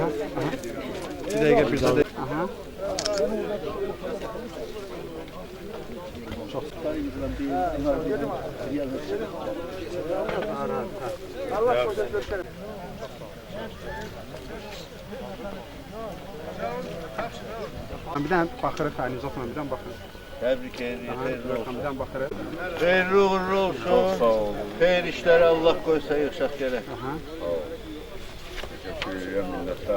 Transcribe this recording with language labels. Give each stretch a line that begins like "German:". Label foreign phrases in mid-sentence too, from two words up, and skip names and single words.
Azerbaijani: Aha. Aha. Bir dəqiqə, bir dəqiqə. Aha. Çox.
Turkish: Allah korusun.
Azerbaijani: Bir dənə baxırıq, aynı uzatma, bir dənə baxırıq.
Turkish: Tebrik ediyorum.
Azerbaijani: Bir dənə baxırıq.
Turkish: Hayırlı uğurlu olsun. Çok sağ olun. Hayır işleri Allah koysa yükselt gerek. Aha. Teşekkür ederim. Minnettarım.